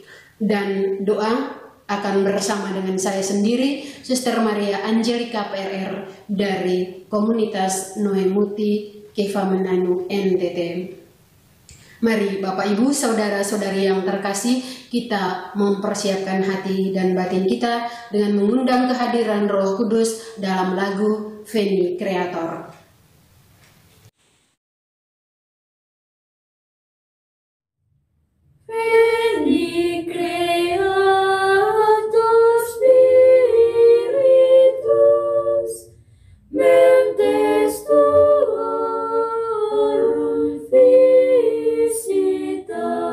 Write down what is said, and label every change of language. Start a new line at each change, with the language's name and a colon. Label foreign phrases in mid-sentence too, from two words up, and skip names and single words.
Indonesian: Dan doa akan bersama dengan saya sendiri, Suster Maria Angelika PRR dari komunitas Noemuti Kefamenanu NTT. Mari Bapak Ibu, Saudara-saudari yang terkasih, kita mempersiapkan hati dan batin kita dengan mengundang kehadiran Roh Kudus dalam lagu Veni Creator.
Latin: Veni Creator Spiritus, mentes tuorum visita,